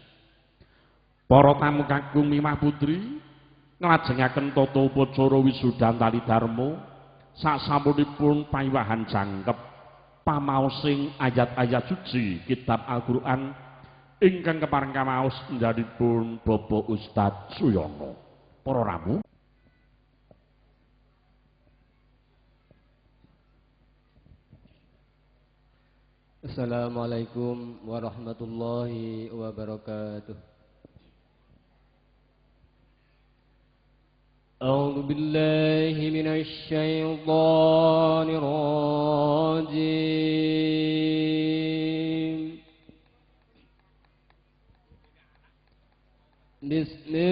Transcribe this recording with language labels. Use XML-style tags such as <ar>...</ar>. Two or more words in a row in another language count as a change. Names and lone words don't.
<jv>Para tamu kakung mimah putri nglajengaken tata upacara wisudan tali dharma sasampunipun pawiwahan jangkep pamaosing ayat-ayat suci kitab Al-Qur'an ingkang kepareng kamaos njadipun Bapak Ustadz Suyono. Para ramu</jv> <ar>السلام عليكم ورحمة الله وبركاته. أعوذ بالله من الشيطان الرجيم بسم</ar>